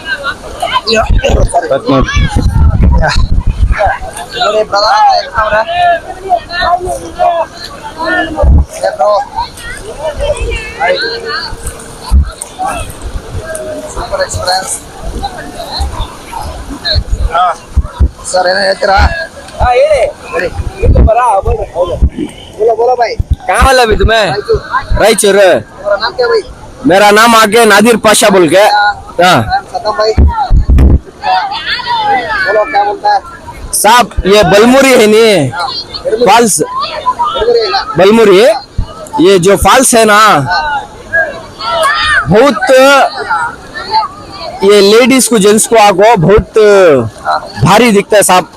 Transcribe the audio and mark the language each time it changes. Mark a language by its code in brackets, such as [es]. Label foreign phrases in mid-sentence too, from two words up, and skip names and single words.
[kn] ನೋಡಿ [en] brother super experience. [kn] ಸರ್ ಏನೋ ಹೇಳ್ತೀರಾ? ಹೇಳಿ. [dcc] बोलो भाई, कहाँ वाला भी तुम्हें? रायचूर। तुम्हारा नाम क्या भाई? मेरा नाम आगे नादिर पाशा बोल के। हाँ सदम भाई, बोलो क्या बोलता है? साहब ये बलमुरी है नी फॉल्स, बलमुरी ये जो फॉल्स है ना बहुत ये लेडीज को जेंट्स को आको बहुत भारी दिखता है साहब.